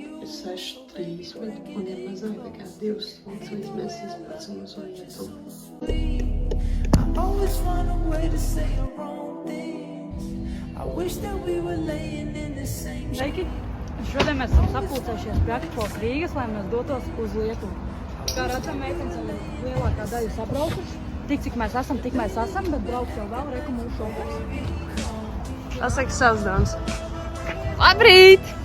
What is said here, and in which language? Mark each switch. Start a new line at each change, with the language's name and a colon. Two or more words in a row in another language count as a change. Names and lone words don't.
Latvian: 6:30 un ir mazāk nekā 2 stundas, līdz mēs izbraucam uz vietu.
English: I always find a way to say the wrong things. I wish that we were laying in the same.
Latvian: Sveiki! Šodien mēs esam sapulcējušies pie Akropos Rīgas, lai mēs dotos uz Lietuvu. Kā redzam, meitenes jau ir lielākā daļa sabraukuši. Tik, cik mēs esam, bet brauks jau vēl reku mūsu šofers. Pasaka savs dāmas. Labrīt!